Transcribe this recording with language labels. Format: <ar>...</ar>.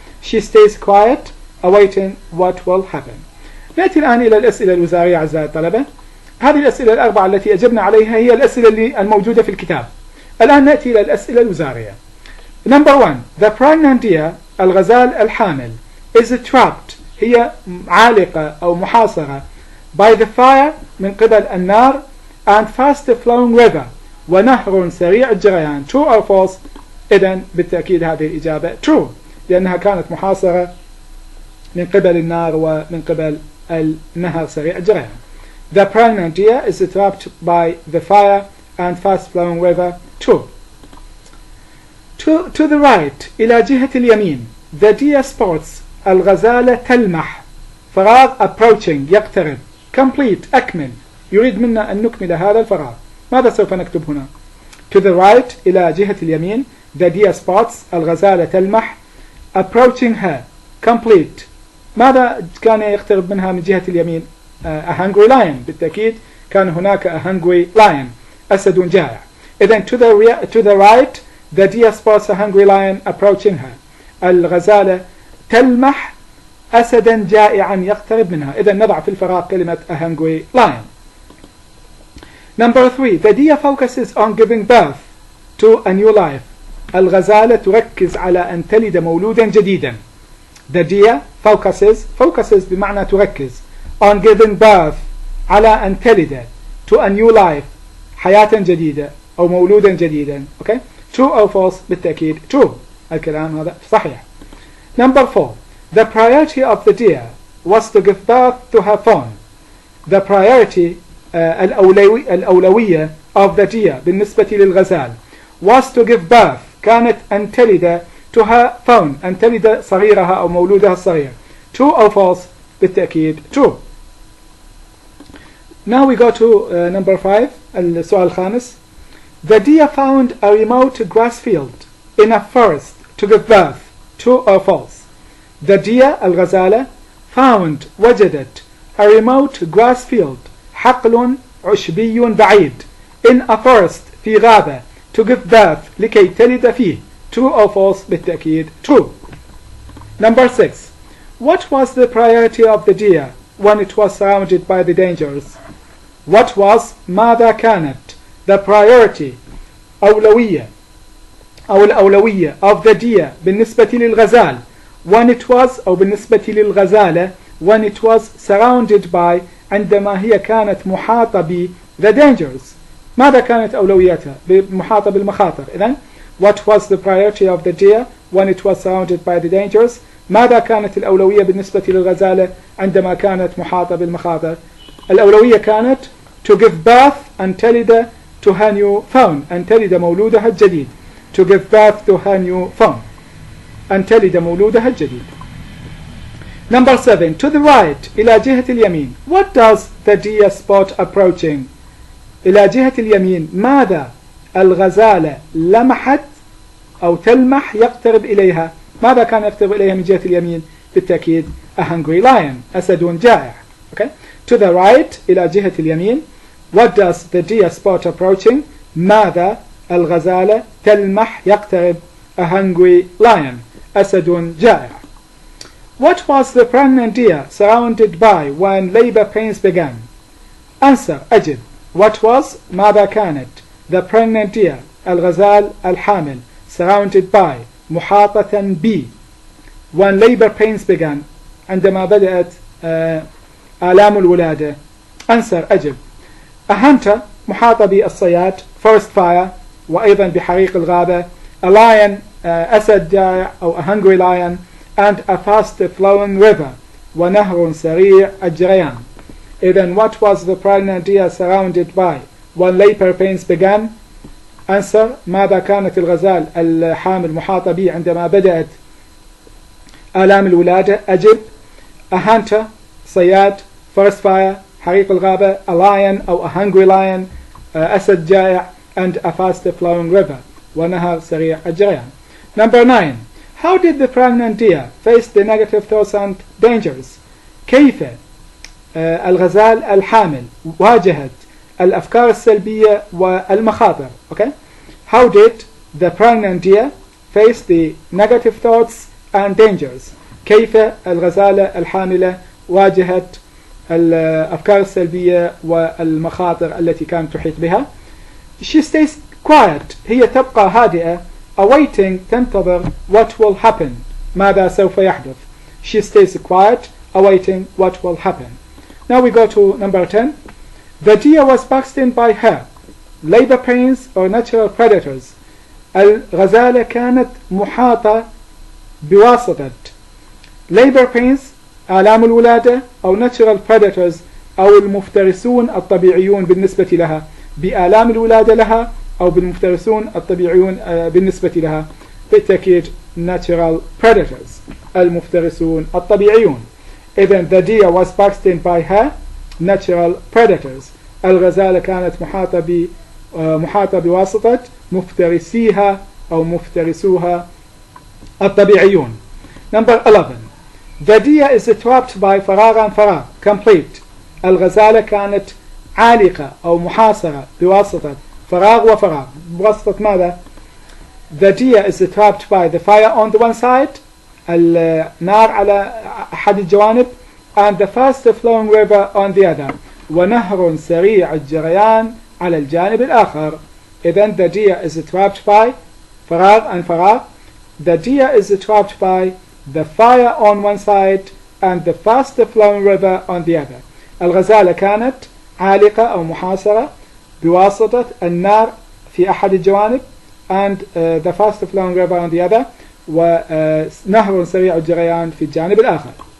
<en>She stays quiet awaiting what will happen.</en> <ar>نأتي الآن إلى الأسئلة الوزارية أعزائي الطلبة. هذه الأسئلة الأربعة التي أجبنا عليها هي الأسئلة الموجودة في الكتاب. الآن نأتي إلى الأسئلة الوزارية.</ar> <en>Number 1. The pregnant deer</en> <ar>الغزال الحامل</ar> <en>is trapped.</en> <ar>هي عالقة أو محاصرة</ar> <en>by the fire</en> <ar>من قبل النار</ar> <en>and fast flowing river</en> <ar>ونهر سريع الجريان.</ar> <en>True or false؟</en> <ar>إذن بالتأكيد هذه الإجابة</ar> <en>true</en> <ar>لأنها كانت محاصرة من قبل النار ومن قبل النهر سريع الجريان.</ar> <en>The pregnant deer is trapped by the fire and fast-flowing river. 2. To the right</en> <ar>إلى جهة اليمين.</ar> <en>The deer spots</en> <ar>الغزالة تلمح. فراغ</ar> <en>approaching</en> <ar>يقترب.</ar> <en>Complete</en> <ar>أكمل. يريد منا أن نكمل هذا الفراغ. ماذا سوف نكتب هنا؟</ar> <en>To the right</en> <ar>إلى جهة اليمين.</ar> <en>The deer spots</en> <ar>الغزالة تلمح.</ar> <en>Approaching her. Complete.</en> <ar>ماذا كان يقترب منها من جهة اليمين؟</ar> <en>A hungry lion.</en> <ar>بالتأكيد كان هناك</ar> <en>a hungry lion.</en> <ar>أسد جائع. إذن</ar> <en>to the right the deer spots a hungry lion approaching her.</en> <ar>الغزالة تلمح أسدا جائعا يقترب منها. إذن نضع في الفراغ كلمة</ar> <en>a hungry lion. Number 3. The deer focuses on giving birth to a new life.</en> <ar>الغزالة تركز على أن تلد مولودا جديدا.</ar> <en>The deer focuses</en> <ar>بمعنى تركز</ar> <en>on giving birth</en> <ar>على أن تلد</ar> <en>to a new life</en> <ar>حياة جديدة أو مولودا جديدا.</ar> <en>Okay? True or false؟</en> <ar>بالتأكيد</ar> <en>true.</en> <ar>الكلام هذا صحيح.</ar> <en>Number 4. The priority of the deer was to give birth to her fawn. The priority</en> <ar>الأولوية</ar> <en>of the deer</en> <ar>بالنسبة للغزال</ar> <en>was to give birth</en> <ar>كانت أن تلد</ar> <en>to her fawn</en> <ar>أن تلد صغيرها أو مولودها الصغير.</ar> <en>True or false؟</en> <ar>بالتأكيد</ar> <en>true. Now we go to number 5.</en> <ar>السؤال الخامس.</ar> <en>The deer found a remote grass field in a forest to give birth. True or false? The deer</en> <ar>الغزالة</ar> <en>found</en> <ar>وجدت</ar> <en>a remote grass field</en> <ar>حقل عشبي بعيد</ar> <en>in a forest</en> <ar>في غابة</ar> <en>to give birth</en> <ar>لكي تلد فيه.</ar> <en>True or false؟</en> <ar>بالتأكيد</ar> <en>true. Number 6. What was the priority of the deer when it was surrounded by the dangers? What was</en> <ar>ماذا كانت</ar> <en>the priority</en> <ar>أولوية أو الأولوية</ar> <en>of the deer</en> <ar>بالنسبة للغزال</ar> <en>when it was</en> <ar>أو بالنسبة للغزالة</ar> <en>when it was surrounded by</en> <ar>عندما هي كانت محاطة ب</ar> <en>the dangers.</en> <ar>ماذا كانت أولوياتها؟ محاطة بالمخاطر. إذن</ar> <en>what was the priority of the deer when it was surrounded by the dangers?</en> <ar>ماذا كانت الأولوية بالنسبة للغزالة عندما كانت محاطة بالمخاطر؟ الأولوية كانت</ar> <en>to give birth</en> <ar>أن تلد</ar> <en>to her new fawn</en> <ar>أن تلد مولودها الجديد.</ar> <en>To give birth to her new fawn</en> <ar>أن تلد مولودها الجديد.</ar> <en>Number 7. To the right</en> <ar>إلى جهة اليمين.</ar> <en>What does the deer spot approaching?</en> <ar>إلى جهة اليمين ماذا الغزالة لمحت أو تلمح يقترب إليها؟ ماذا كان يقترب إليها من جهة اليمين؟ بالتأكيد</ar> <en>a hungry lion</en> <ar>أسد جائع.</ar> <en>Okay? To the right</en> <ar>إلى جهة اليمين.</ar> <en>What does the deer spot approaching?</en> <ar>ماذا الغزالة تلمح يقترب</ar> <en>a hungry lion</en> <ar>أسد جائع.</ar> <en>What was the pregnant deer surrounded by when labor pains began? Answer</en> <ar>أجب.</ar> <en>What was</en> <ar>ماذا كانت</ar> <en>the pregnant deer</en> <ar>الغزال الحامل</ar> <en>surrounded by</en> <ar>محاطة ب</ar> <en>when labor pains began</en> <ar>عندما بدأت آلام الولادة.</ar> <en>Answer</en> <ar>أجب.</ar> <en>A hunter</en> <ar>محاطة بالصياد</ar> <en>forest fire</en> <ar>وأيضا بحريق الغابة.</ar> <en>A lion</en> <ar>أسد جائع أو</ar> <en>a hungry lion and a fast flowing river</en> <ar>ونهر سريع الجريان.</ar> <en>Then what was the pregnant deer surrounded by when labor pains began? Answer</en> <ar>ماذا كانت الغزال الحامل محاطة به عندما بدأت آلام الولادة؟ أجب.</ar> <en>A hunter</en> <ar>صياد</ar> <en>forest fire</en> <ar>حريق الغابة.</ar> <en>A lion</en> <ar>أو</ar> <en>a hungry lion</en> <ar>أسد جائع</ar> <en>and a fast flowing river</en> <ar>ونهر سريع الجريان.</ar> <en>Number 9. How did the pregnant deer face the negative thoughts and dangers?</en> <ar>كيف الغزال الحامل واجهت الأفكار السلبية والمخاطر.</ar> <en>Okay? How did the pregnant deer face the negative thoughts and dangers?</en> <ar>كيف الغزالة الحاملة واجهت الأفكار السلبية والمخاطر التي كانت تحيط بها؟</ar> <en>She stays quiet.</en> <ar>هي تبقى هادئة.</ar> <en>Awaiting</en> <ar>تنتظر</ar> <en>what will happen.</en> <ar>ماذا سوف يحدث.</ar> <en>She stays quiet, awaiting what will happen. Now we go to number 10. The deer was boxed in by her. Labor pains or natural predators.</en> <ar>الغزالة كانت محاطة بواسطة</ar> <en>labor pains</en> <ar>آلام الولادة أو</ar> <en>natural predators</en> <ar>أو المفترسون الطبيعيون بالنسبة لها بآلام الولادة لها، أو بالمفترسون الطبيعيون بالنسبة لها بالتأكيد</ar> <en>natural predators</en> <ar>المفترسون الطبيعيون. إذن</ar> <en>the deer was boxed by her natural predators.</en> <ar>الغزالة كانت محاطة بواسطة مفترسيها أو مفترسوها الطبيعيون.</ar> <en>Number 11. The deer is trapped by</en> <ar>فراغ فراغ</ar> <en>complete.</en> <ar>الغزالة كانت عالقة أو محاصرة بواسطة فراغ وفراغ. بواسطة ماذا؟</ar> <en>The deer is trapped by the fire on the one side,</en> <ar>النار على أحد الجوانب,</ar> <en>and the fast flowing river on the other,</en> <ar>ونهر سريع الجريان على الجانب الآخر. إذن</ar> <en>the deer is trapped by</en> <ar>فراغ</ar> <en>and فراغ. The deer is trapped by the fire on one side and the fast flowing river on the other.</en> <ar>الغزالة كانت عالقة أو محاصرة بواسطة النار في أحد الجوانب</ar> <en>and the fast flowing river on the other,</en> <ar>ونهر سريع الجريان في الجانب الآخر.</ar>